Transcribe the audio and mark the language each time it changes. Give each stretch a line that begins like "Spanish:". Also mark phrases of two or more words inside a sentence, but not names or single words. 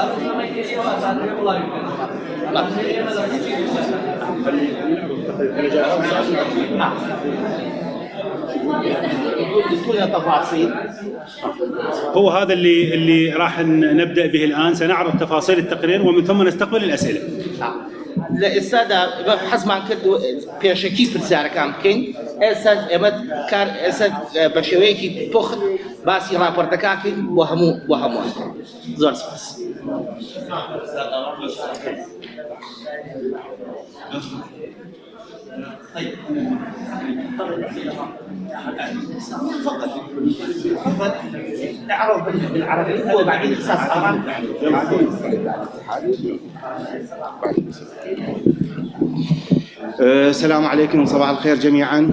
Arabic: هو هذا اللي راح نبدأ به الآن. سنعرض تفاصيل التقرير ومن ثم نستقبل الأسئلة.
Central Kurdish: لە ئێستادا حەزمان کرد پێشەکی پرسیارەکان بکەین. ئێستا ئێمە کار ئێستا بە شێوەیەکی پوخت باسی راپۆرتەکانکەین بۆ هەمووان. زۆر سپاس.
Arabic: فقط اعرض بالعربي وبعدين اختصاص آرام. السلام عليكم وصباح الخير جميعا.